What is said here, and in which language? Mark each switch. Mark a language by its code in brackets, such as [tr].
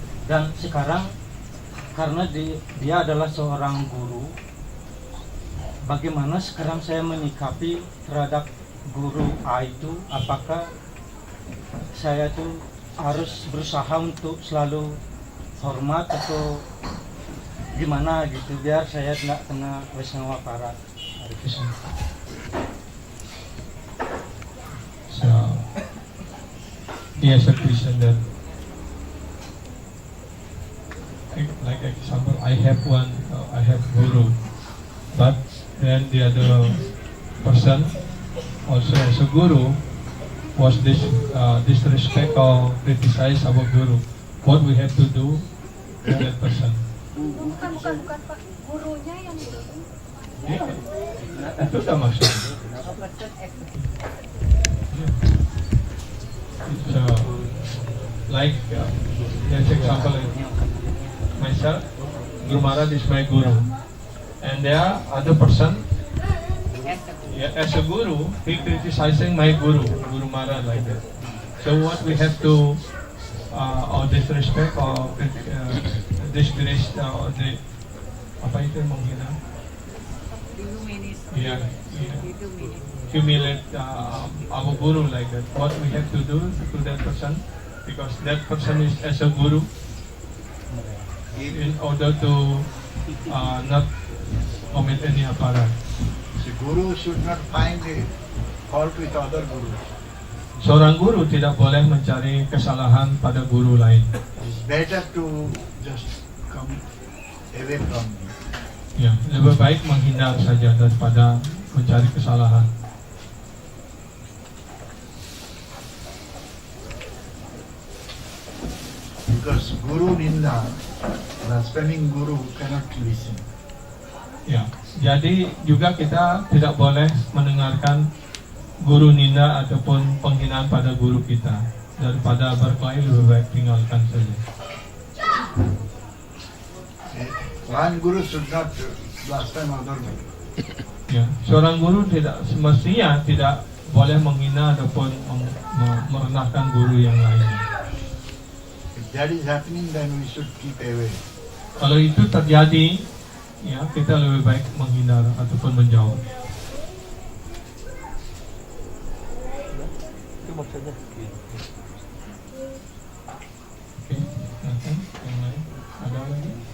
[id] Dan sekarang karena dia adalah seorang guru, bagaimana sekarang saya menyikapi terhadap guru A itu? Apakah saya tuh harus berusaha untuk selalu hormat atau gimana gitu biar saya tidak kena wasnawapara? [en] So, yes, a question that, like example, I have guru, but then the other person also as a guru was disrespect or criticize our guru. What we have to do with that person? [id] Bukan Pak, gurunya yang itu. Ya, itu udah masuk. [en] So, like, let's example, myself, Guru Maharaj is my guru, and there are other person. Yeah, as a guru, he criticizing my guru, Guru Maharaj, like that. So what we have to, or disrespect or disgrace, or the [id] apa itu yang menghina? [en] Yeah, humiliate our guru like that. What we have to do to that person, because that person is as a guru, in order to not commit any aparat. The guru should not find a fault with other gurus. [id] Seorang guru tidak boleh mencari kesalahan pada guru lain. [en] It's better to just come away from me. [id] Ya, lebih baik menghindar saja daripada mencari kesalahan. [en] Because guru ninda, blaspheming guru cannot listen. [id] Ya, jadi juga kita tidak boleh mendengarkan guru nina ataupun penghinaan pada guru kita. Daripada berkelahi lebih baik tinggalkan saja. [en] One guru should not blaspheme other guru. [id] Ya, seorang guru tidak semestinya tidak boleh menghina ataupun merendahkan guru yang lainnya. [en] If that is happening, then we should keep away. [id] Kalau itu terjadi, ya kita lebih baik menghindar ataupun menjauh. Itu maksudnya. Oke, nanti yang lain ada lagi?